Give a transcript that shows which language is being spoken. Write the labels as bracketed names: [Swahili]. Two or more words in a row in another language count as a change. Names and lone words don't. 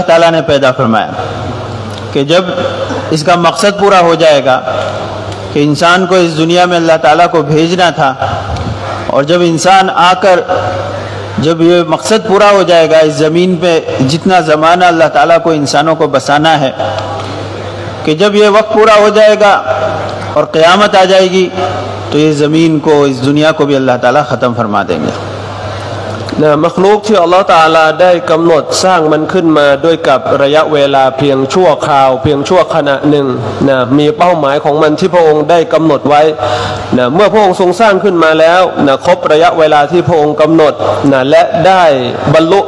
[Urdu] تعالیٰ نے پیدا فرمایا کہ جب اس کا مقصد پورا ہو جائے گا کہ انسان کو اس دنیا میں اللہ تعالیٰ کو بھیجنا تھا اور جب انسان آ کر جب یہ مقصد پورا ہو جائے گا اس زمین پہ جتنا زمانہ اللہ تعالیٰ کو انسانوں کو بسانا ہے کہ جب یہ وقت پورا ہو جائے گا اور قیامت آ جائے گی تو یہ زمین کو اس دنیا کو بھی اللہ تعالیٰ ختم فرما دیں گے۔ [Thai] มักลุกที่อัลลอฮฺตะอาลาได้กำหนดสร้างมันขึ้นมาด้วยกับระยะเวลาเพียงชั่วคราวเพียงชั่วขณะหนึ่งมีเป้าหมายของมันที่พระองค์ได้กำหนดไว้เมื่อพระองค์ทรงสร้างขึ้นมาแล้วครบระยะเวลาที่พระองค์กำหนดและได้บรรลุ